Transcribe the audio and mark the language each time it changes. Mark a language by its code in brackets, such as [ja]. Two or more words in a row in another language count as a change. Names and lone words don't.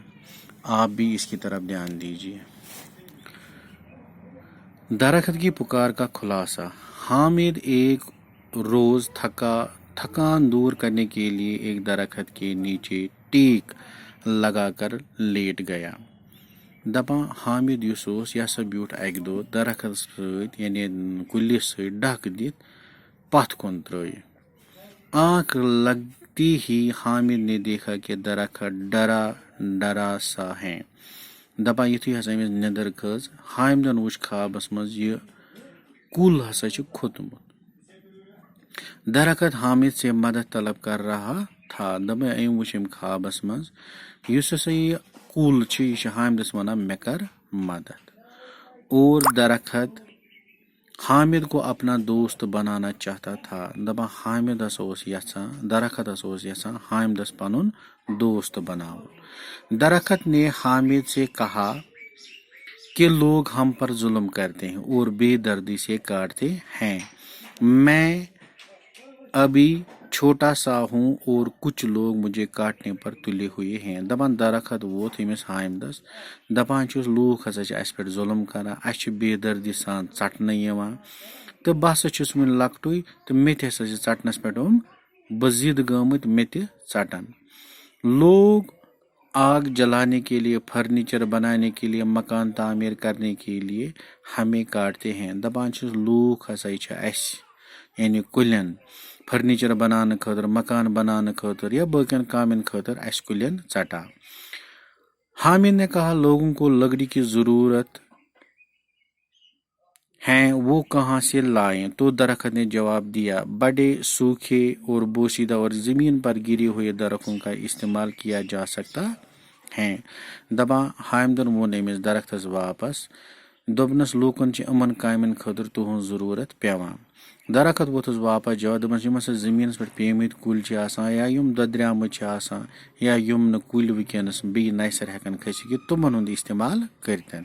[ur] آپ بھی اس کی طرف دھیان دیجیے. درخت کی پکار کا خلاصہ. حامد ایک روز تھکان دور کرنے کے لیے ایک درخت کے نیچے ٹیک لگا کر لیٹ گیا. [ks] دپان حامد یہ سا بیوٹھ اکہ دہ درخت ست یعنی کلس ست ڈک دت پتھ کن ترٲیِتھ. [ur] آنکھ لگتی ہی حامد نے دیکھا کہ درخت ڈرا سا ہے. [ks] دپان یتھُے ہسا أمِس نیندر کھٔژ حامدن وُچھ خوابس منٛز یہ کُل ہسا چھُ کھوٚتمُت. [ur] درخت حامد سے مدد طلب کر رہا تھا. [ks] دپان أمۍ وُچھ أمۍ خوابس منٛز یُس ہسا یہ کُل چھُ یہ چھُ حامدس ونان مےٚ کر مدد. [ur] اور درخت حامد کو اپنا دوست بنانا چاہتا تھا. [ks] دپان درخت ہسا اوس یژھان حامدس پنُن دوست بناوُن. [ur] درخت نے حامد سے کہا کہ لوگ ہم پر ظلم کرتے ہیں اور بے دردی سے کاٹتے ہیں. میں ابھی چھوٹا سا ہوں اور کچھ لوگ مجھے کاٹنے پر تلے ہوئے ہیں. [ks] دپان درخت ووت أمِس حامدس دپان چھُس لوٗکھ ہسا چھِ اَسہِ پٮ۪ٹھ ظلم کران, اَسہِ چھِ بے دردی سان ژٹنہٕ یِوان تہٕ بہٕ ہسا چھُس وُنہِ لۄکٹُے تہٕ مےٚ تہِ ہسا چھِ ژٹنس پٮ۪ٹھ بہٕ ضِد گٔمٕتۍ مےٚ تہِ ژٹن. [ur] لوگ آگ جلانے کے لیے, فرنیچر بنانے کے لیے, مکان تعمیر کرنے کے لیے ہمیں کاٹتے ہیں. [ks] دپان چھِس لوٗکھ ہسا چھِ اَسہِ یعنی کُلٮ۪ن فرنیچر بناونہٕ خٲطرٕ, مکان بناونہٕ خٲطرٕ یا باقین کامین خٲطرٕ اَسہِ کُلٮ۪ن ژٹان. [ur] حامد نے کہا لوگوں کو لکڑی کی ضرورت ہے وہ کہاں سے لائیں. تو درخت نے جواب دیا بڑے سوکھے اور بوسیدہ اور زمین پر گرے ہوئے درختوں کا استعمال کیا جا سکتا ہے. [ks] دپان حامدن ووٚن أمِس درختس واپس دوٚپنس لوٗکن چھِ یِمن کامین خٲطرٕ تُہنٛز ضروٗرت پیٚوان. درخت ووٚتھُس واپس جواب دوٚپنس یِم ہسا زٔمیٖنس پٮ۪ٹھ پیٚمٕتۍ کُلۍ چھِ آسان یا یِم دۄدریمٕتۍ چھِ آسان یا یِم نہٕ کُلۍ وٕنکیٚنس بیٚیہِ نوِ سر ہٮ۪کن کھٔسِتھ تِمن ہُنٛد استعمال کٔرتن.